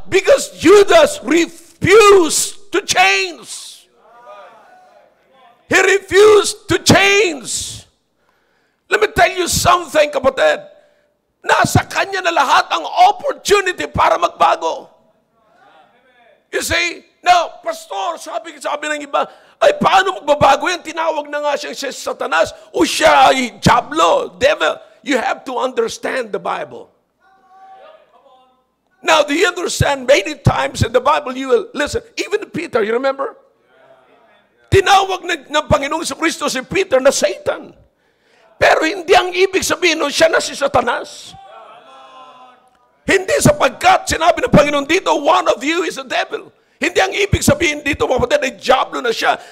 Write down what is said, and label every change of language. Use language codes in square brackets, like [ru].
[en] Because Judas refused to change. He refused to change. Let me tell you something, kapatid. [tl] Nasa kanya na lahat ang opportunity para magbago. [en] You see? [tl] Now, pastor, sabi ng iba, ay, paano magbabago yan? Tinawag na nga siyang si Satanas o siya ay Diablo, devil. [en] You have to understand the Bible. Now, do you understand? Many times in the Bible, you will listen. Even Peter, you remember? [tl] Tinawag ng Panginoong Kristo si Peter na Satan. Pero hindi ang ibig sabihin nun, siya na si Satanas. Hindi sapagkat sinabi ng Panginoon dito, [en] one of you is a devil. [tl] Hindi ang ibig sabihin dito, mga kapatid, ay Diablo na siya.